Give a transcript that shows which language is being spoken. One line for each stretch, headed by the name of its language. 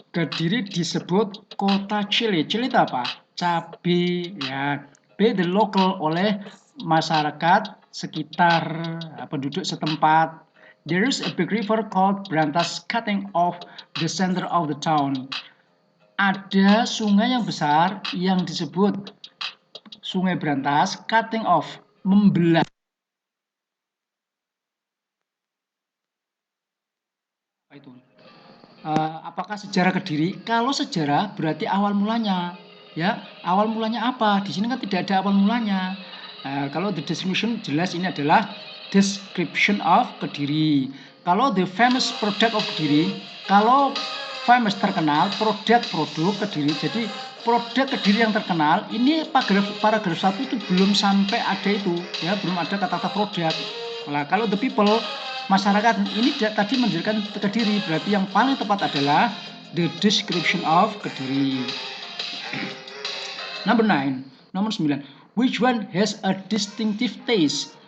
Indonesian: Kediri disebut kota chili. Chili itu apa? Cabai ya.
English: By the local,
Indonesian: oleh masyarakat sekitar, penduduk setempat.
English: There is a big river called Brantas cutting off the center of the town.
Indonesian: Ada sungai yang besar yang disebut Sungai Brantas,
English: cutting off,
Indonesian: membelah. Itu. Apakah sejarah Kediri? Kalau sejarah berarti awal mulanya, ya. Awal mulanya apa? Di sini kan tidak ada awal mulanya. Kalau
English: the description
Indonesian: jelas ini adalah
English: description of Kediri.
Indonesian: Kalau
English: the famous product of Kediri,
Indonesian: kalau famous terkenal, produk Kediri. Jadi produk Kediri yang terkenal ini paragraf 1 itu belum sampai ada itu ya, belum ada kata-kata produk. Nah, kalau
English: the people,
Indonesian: masyarakat, ini tadi menjelaskan Kediri, berarti yang paling tepat adalah
English: the description of Kediri. Nomor 9, which one has a distinctive taste?